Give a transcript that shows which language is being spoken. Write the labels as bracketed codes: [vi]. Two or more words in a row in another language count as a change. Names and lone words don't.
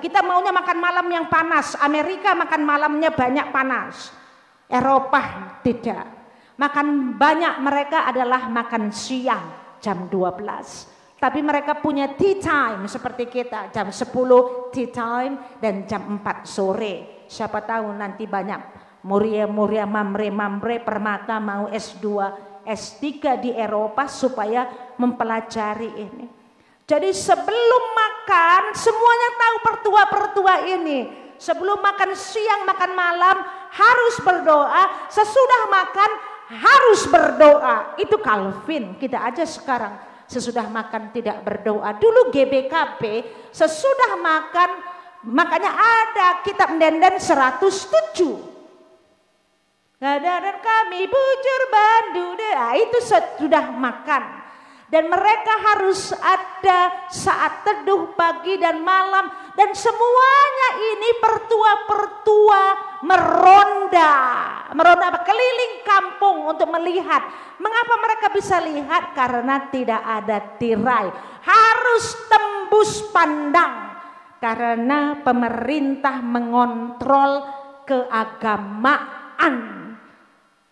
[id] Kita maunya makan malam yang panas. Amerika makan malamnya banyak panas. Eropa tidak. Makan banyak mereka adalah makan siang jam 12. Tapi mereka punya [en] tea time [id] seperti kita. Jam 10 [en] tea time [id] dan jam 4 sore. Siapa tahu nanti banyak muria-muria mamre-mamre permata mau S2, S3 di Eropa supaya mempelajari ini. Jadi sebelum makan semuanya tahu pertua-pertua ini. Sebelum makan siang, makan malam harus berdoa. Sesudah makan harus berdoa. Itu Calvin. Kita aja sekarang sesudah makan tidak berdoa. Dulu GBKP sesudah makan, makanya ada kitab Denden 107. [btx] Dan kami bujur bandu. [id] Itu sudah makan. Dan mereka harus ada saat teduh pagi dan malam. Dan semuanya ini pertua-pertua meronda. Meronda apa? Keliling kampung untuk melihat. Mengapa mereka bisa lihat? Karena tidak ada tirai. Harus tembus pandang. Karena pemerintah mengontrol keagamaan.